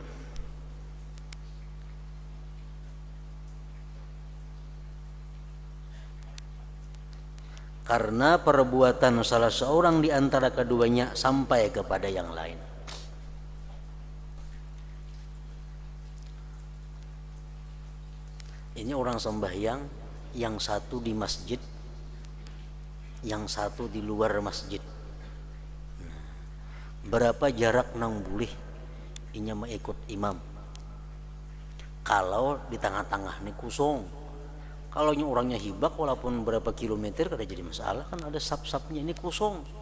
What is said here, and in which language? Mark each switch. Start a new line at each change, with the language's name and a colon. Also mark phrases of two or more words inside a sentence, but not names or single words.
Indonesian: Karena perbuatan salah seorang di antara keduanya sampai kepada yang lain. Ini orang sembahyang, yang satu di masjid, yang satu di luar masjid.
Banjar: Berapa jarak nang boleh inya mengikut imam?
Indonesian: Kalau di tengah-tengah ini kosong.
Banjar: Kalau orangnya hibak walaupun berapa kilometer kada jadi masalah, kan ada sap-sapnya, ini kosong.